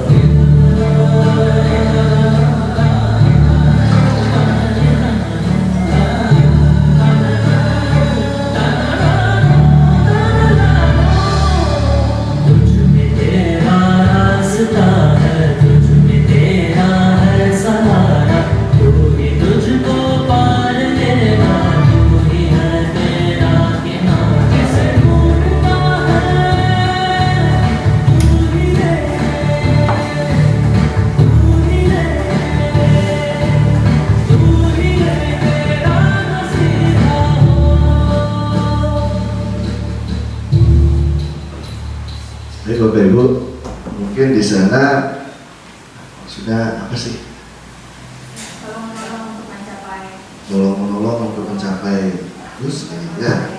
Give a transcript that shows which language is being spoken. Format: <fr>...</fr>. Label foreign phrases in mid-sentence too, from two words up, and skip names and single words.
<hi>तुझ में तेरा रास्ता है, तुझ में तेरा है सहारा, तू ही तुझको पार लेगा, तू ही है तेरा किनारा। कैसे ढूंढता है तू ही है, तू ही है, तू ही है तेरा नसीहा हो।</hi> <id>Baik Bapak Ibu, mungkin di sana sudah apa sih? Tolong-tolong untuk mencapai Menolong untuk mencapai terus ya.</id>